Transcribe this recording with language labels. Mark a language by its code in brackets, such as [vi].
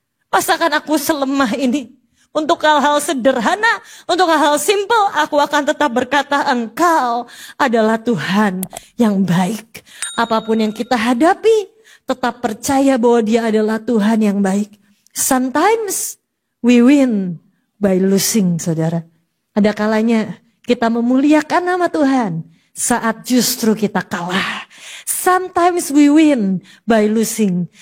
[id] Masakan aku selemah ini? Untuk hal-hal sederhana, untuk hal-hal simpel, aku akan tetap berkata engkau adalah Tuhan yang baik." Apapun yang kita hadapi, tetap percaya bahwa dia adalah Tuhan yang baik. [en] Sometimes we win by losing, [id] saudara. Ada kalanya kita memuliakan nama Tuhan saat justru kita kalah. [en] Sometimes we win by losing.